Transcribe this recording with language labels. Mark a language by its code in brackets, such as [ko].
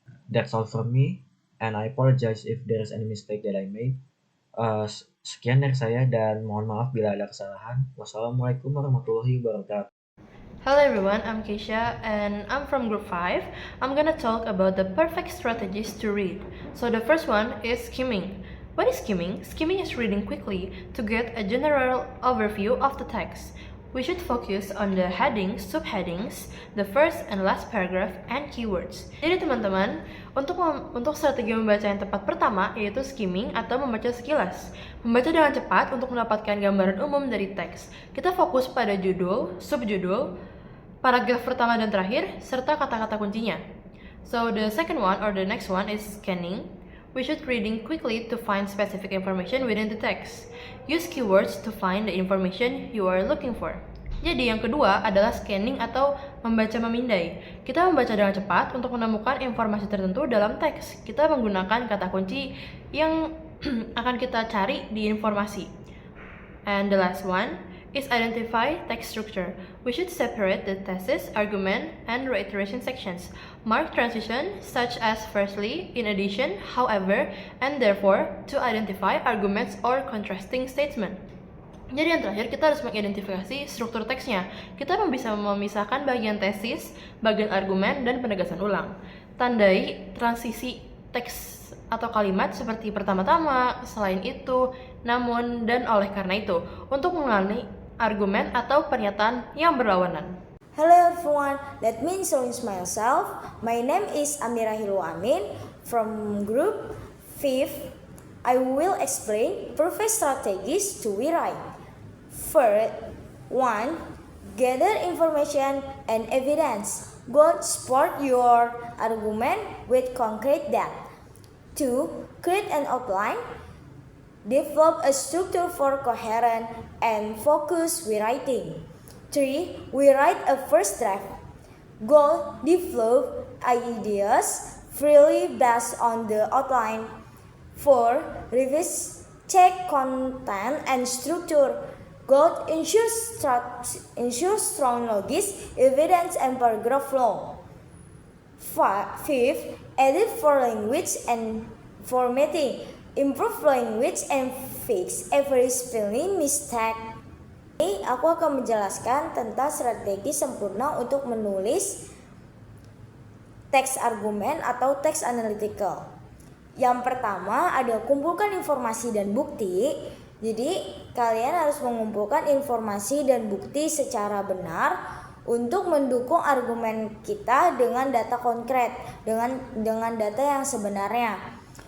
[en] That's all from me, and I apologize if there is any mistake that I made. [id] Sekian dari saya dan mohon maaf bila ada kesalahan. [ar] Wassalamualaikum warahmatullahi wabarakatuh. [en] Hello everyone, I'm Keisha and I'm from group 5. I'm gonna talk about the perfect strategies to read. So the first one is skimming. What is skimming? Skimming is reading quickly to get a general overview of the text. We should focus on the headings, subheadings, the first and last paragraph, and keywords. [id] Jadi teman-teman, untuk strategi membaca yang tepat pertama yaitu skimming atau membaca sekilas. Membaca dengan cepat untuk mendapatkan gambaran umum dari teks. Kita fokus pada judul, subjudul, paragraf pertama dan terakhir, serta kata-kata kuncinya. [en] So the second one or the next one is scanning. We should reading quickly to find specific information within the text. Use keywords to find the information you are looking for. [id] Jadi yang kedua adalah scanning atau membaca memindai. Kita membaca dengan cepat untuk menemukan informasi tertentu dalam teks. Kita menggunakan kata kunci yang akan kita cari di informasi. [en] And the last one is identify text structure. We should separate the thesis, argument, and reiteration sections. Mark transition such as firstly, in addition, however, and therefore to identify arguments or contrasting statement. [id] Jadi yang terakhir kita harus mengidentifikasi struktur teksnya. Kita bisa memisahkan bagian tesis, bagian argumen, dan penegasan ulang. Tandai transisi teks atau kalimat seperti pertama-tama, selain itu, namun, dan oleh karena itu untuk mengenali argumen atau pernyataan yang berlawanan. [en] Hello everyone, let me introduce myself. My name is Amira Hilu Amin from group 5. I will explain perfect strategies to rewrite. First, 1. Gather information and evidence. Go support your argument with concrete data. 2. Create an outline. Develop a structure for coherent and focused rewriting. 3. We write a first draft. Goal, develop ideas freely based on the outline. 4. Revise, check content and structure. Goal, ensure strong logic, evidence and paragraph flow. 5. Edit for language and formatting. Improve language and fix every spelling mistake. [id] Ini aku akan menjelaskan tentang strategi sempurna untuk menulis teks argumen atau teks analytical. Yang pertama ada kumpulkan informasi dan bukti. Jadi kalian harus mengumpulkan informasi dan bukti secara benar untuk mendukung argumen kita dengan data konkret, dengan data yang sebenarnya.